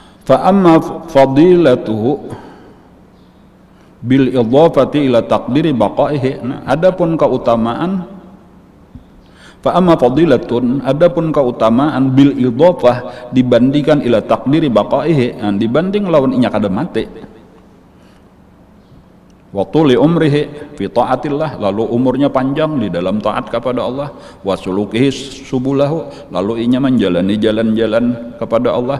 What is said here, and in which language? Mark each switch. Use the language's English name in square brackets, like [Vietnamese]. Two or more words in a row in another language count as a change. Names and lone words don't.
[Arabic] فأما فضيلته بالإضافة إلى تقدير بقائه. [Banjar] Nah, adapun keutamaan [Arabic] فأما فضيلة, [Banjar] adapun keutamaan [Arabic] بالإضافة [Banjar] dibandingkan [Arabic] إلى تقدير بقائه, [Banjar] nah, dibanding lawan inya kada mati. [Arabic] وطول عمره في طاعة الله, [Banjar] lalu umurnya panjang di dalam taat kepada Allah. [Arabic] وسلوكه سبله, [Banjar] lalu inya menjalani jalan-jalan kepada Allah.